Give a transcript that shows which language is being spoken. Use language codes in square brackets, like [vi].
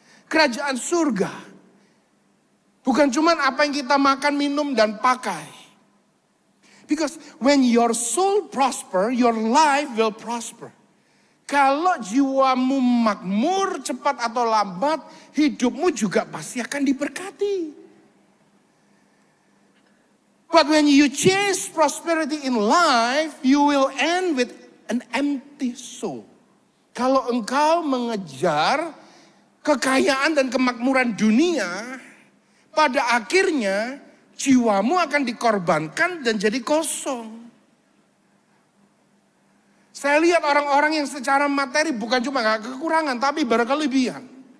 [id] Kerajaan surga. Bukan cuma apa yang kita makan, minum, dan pakai. [en] Because when your soul prosper, your life will prosper. [id] Kalau jiwamu makmur, cepat atau lambat, hidupmu juga pasti akan diberkati. [en] But when you chase prosperity in life, you will end with an empty soul. [id] Kalau engkau mengejar kekayaan dan kemakmuran dunia, pada akhirnya jiwamu akan dikorbankan dan jadi kosong. Saya lihat orang-orang yang secara materi bukan cuma gak kekurangan, tapi berkelebihan.